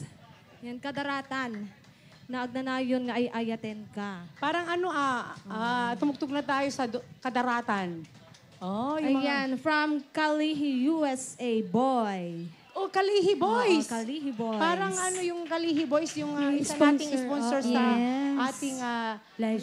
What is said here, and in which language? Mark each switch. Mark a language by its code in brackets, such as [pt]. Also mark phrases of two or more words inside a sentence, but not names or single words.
[tl] Yan, Kadaratan. [ilo] Na agnanayon nga ay ayaten ka. [tl] Parang ano tumugtog na tayo sa kadaratan. Oh, yung [en] Ayan, from Kalihi, USA, boy. Oh, Kalihi Boys. [tl] Oo, Kalihi Boys. Parang ano yung Kalihi Boys, yung isa sponsor. nating sponsor sa [en] Yes. [tl] ating Live